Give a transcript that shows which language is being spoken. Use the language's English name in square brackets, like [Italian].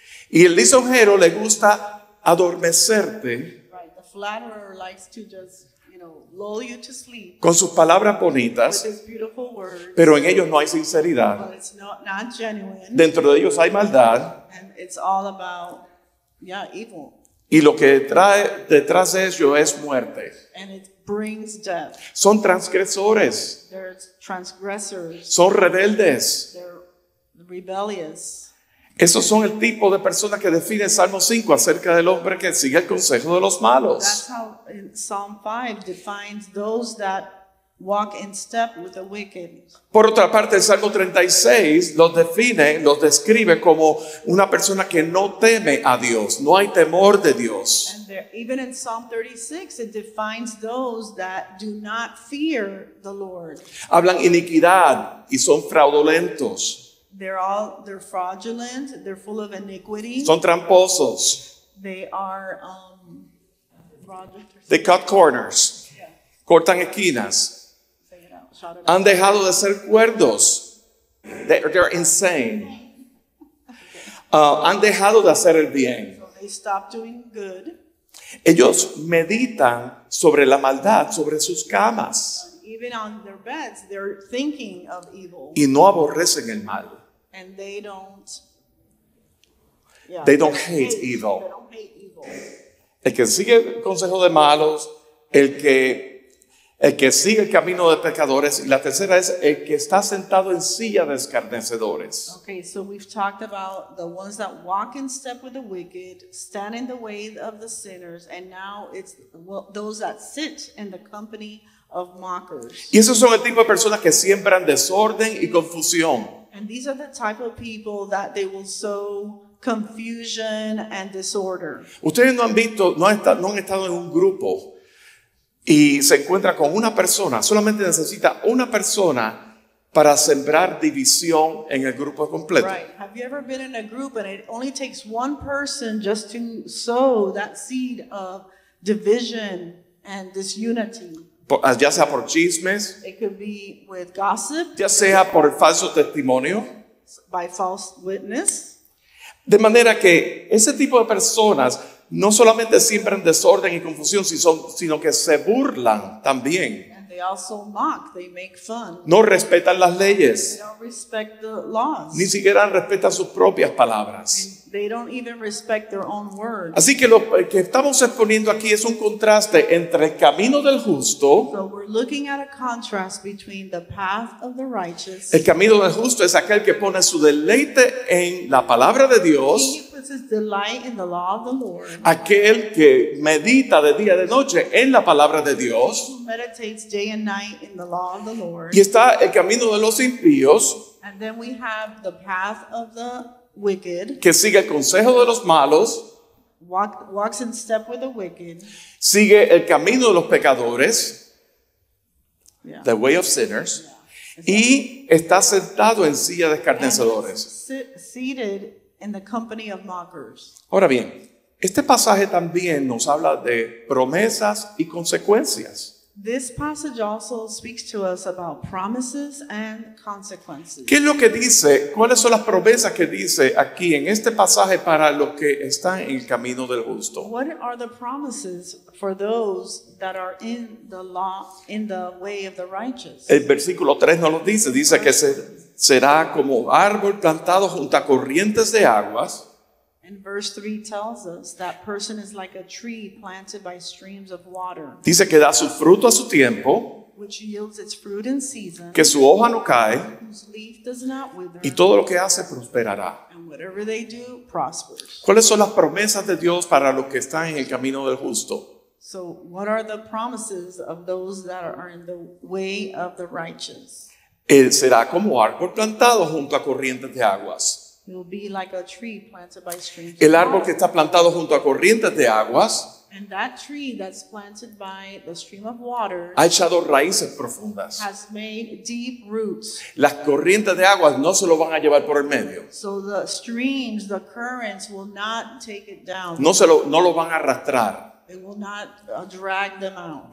[Spanish] Y el lisonjero le gusta adormecerte [English] Right. The flatterer likes to just, lull you to sleep [Spanish] con sus palabras [English] with [Spanish] bonitas, [English] his beautiful words, [Spanish] pero en ellos no hay sinceridad. [English] but it's not genuine, [Spanish] Dentro de ellos hay maldad, [English] and it's all about, evil, [Spanish] y lo que trae detrás de ellos es muerte. [English] and it brings death. [Spanish] Son transgresores, [English] They're transgressors, [Spanish] son rebeldes. [English] they're rebellious. [Spanish] Esos son el tipo de personas que define Salmo 5 acerca del hombre que sigue el consejo de los [English] That's [Spanish] malos. [English] how Psalm 5 defines those that walk in step with the wicked. [Spanish] Por otra parte, el Salmo 36 los describe como una persona que no teme a Dios, no hay temor de Dios. [English] And even in Psalm 36, it defines those that do not fear the Lord. [Spanish] Hablan iniquidad y son fraudulentos, [English] They're fraudulent, they're full of iniquity, [Spanish] son tramposos. [English] they are fraudulent. They cut corners, Yeah, [Spanish] cortan esquinas. [English] say it out, shout it out. [Spanish] Han dejado de ser cuerdos. [English] They're insane. [Spanish] Han dejado de hacer el bien. [English] So they stop doing good. [Spanish] Ellos meditan sobre la maldad, sobre sus camas, [English] Even on their beds, they're thinking of evil, [Spanish] y no aborrecen el mal. [English] and they don't. They don't hate evil. They don't hate evil. [Spanish] El que sigue el consejo de malos, el que sigue el camino de pecadores, y la tercera es el que está sentado en silla de escarnecedores. [English] Okay, so we've talked about the ones that walk in step with the wicked, stand in the way of the sinners, and now it's those that sit in the company of mockers. [Spanish] Y esos son el tipo de personas que siembran desorden y confusión. [English] And these are the type of people that they will sow confusion and disorder. [Spanish] Ustedes no han visto, no han estado en un grupo y se encuentra con una persona, solamente necesita una persona para sembrar división en el grupo completo. [English] Right. Have you ever been in a group and it only takes one person just to sow that seed of division and disunity? [Spanish] Ya sea por chismes, [English] It could be with gossip, [Spanish] ya sea por el falso testimonio. [English] by false witness. [Spanish] De manera que ese tipo de personas no solamente siembran desorden y confusión, sino que se burlan también. [English] And they also mock, they make fun. [Spanish] No respetan las [English] They [Spanish] leyes, [English] don't respect the laws. [Spanish] ni siquiera respetan sus propias palabras. [English] They don't even respect their own words. [Spanish] Así que lo que estamos exponiendo aquí es un contraste entre el camino del justo. [English] So we're looking at a contrast between the path of the righteous. [Spanish] El camino del justo es aquel que pone su deleite en la palabra de [English] He [Spanish] Dios, [English] who puts his delight in the law of the Lord, [Spanish] aquel que medita de día y de noche en la palabra de Dios. [English] who meditates day and night in the law of the Lord. [Spanish] Y está el camino de los impíos, [English] And then we have the path of the wicked, [Spanish] que sigue el consejo de los malos, [English] walks in step with the wicked. [Spanish] sigue el camino de los pecadores, [English] Yeah. the way of sinners, [Spanish] y está sentado en silla de escarnecedores. [English] Seated in the company of mockers. [Spanish] Ahora bien, este pasaje también nos habla de promesas y consecuencias. [English] This passage also speaks to us about promises and consequences. [Spanish] ¿Qué es lo que dice? ¿Cuáles son las promesas que dice aquí en este pasaje para los que están en el camino del justo? [English] What are the promises for those that are in the law, in the way of the righteous? [Spanish] El versículo 3 nos lo dice, dice que será como árbol plantado junto a corrientes de aguas. [English] And verse 3 tells us that person is like a tree planted by streams of water, [Spanish] Dice que da su fruto a su tiempo, [English] which yields its fruit in season, [Spanish] que su hoja no cae [English] whose leaf does not wither, [Spanish] y todo lo que hace prosperará. [English] and whatever they do prospers. [Spanish] ¿Cuáles son las promesas de Dios para los que están en el camino del justo? [English] So what are the promises of those that are in the way of the righteous? [Spanish] Él será como árbol plantado junto a corrientes de aguas. [English] It will be like a tree planted by streams [Spanish] El [English] of [Spanish] árbol que [English] water. [Spanish] está plantado junto a corrientes de aguas [English] And that tree that's planted by the stream of water [Spanish] ha echado raíces profundas. [English] has made deep roots. [Spanish] Las corrientes de agua no se lo van a llevar por el medio. [English] So the streams, the currents will not take it down. [Spanish] No lo van a arrastrar. [English] It will not drag them out.